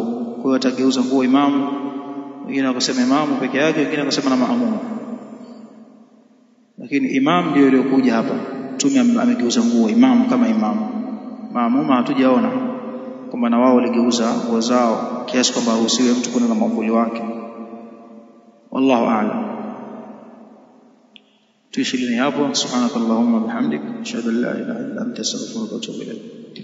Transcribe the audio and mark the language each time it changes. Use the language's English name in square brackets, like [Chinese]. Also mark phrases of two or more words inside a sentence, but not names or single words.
[Swahili] Kwa hiyo atageuza nguo imamu, wengine wakasema imamu peke yake, wengine wakasema na maamuma, lakini imam ndio iliyokuja hapa. Mtume amegeuza nguo imamu kama imamu. Maamuma hatujaona kwamba na wao waligeuza nguo zao kiasi kwamba usiwe mtu kuna na mwamvuli wake. [Arabic] والله أعلم. [Swahili] tuishilini hapo. [Arabic] سبحانك اللهم بحمدك أشهد أن لا إله إلا أنت أستغفرك وأتوب إليك.